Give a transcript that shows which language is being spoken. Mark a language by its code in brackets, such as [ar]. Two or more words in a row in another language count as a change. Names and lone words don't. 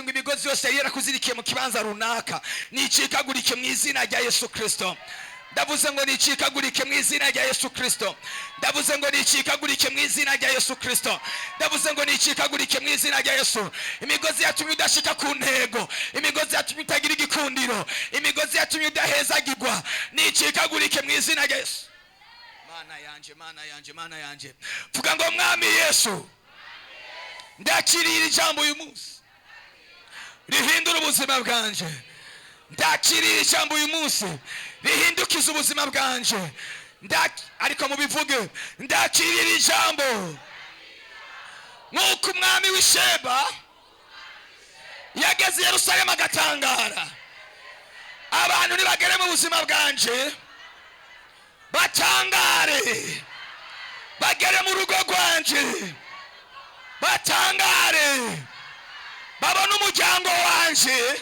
[rn] ngo imigozi yose yari yarakuzirikiye mu kibanza runaka nicikagurike mu izina rya Yesu Kristo ndavuze ngo nicikagurike mu izina rya Yesu Kristo ndavuze ngo nicikagurike mu izina rya Yesu Kristo ndavuze ngo nicikagurike mu izina rya Yesu imigozi yatumye udashika ku ntego imigozi yatumye utagira igikundiro imigozi yatumye udahezagirwa nicikagurike mu izina rya Yesu Mana yanje vuga ngo mwami Yesu ndakirira ijambo uyu munsi rihindura ubuzima bwanje ndakirira ijambo uyu munsi rihindukiza ubuzima bwanje ariko mubivuge ndakirira ijambo nkuko umwami w'Isheba yageze Yerusalemu agatangara abantu nibagere mu buzima bwanje batangare bagere mu rugo rwanje batangare babona umuryango wanje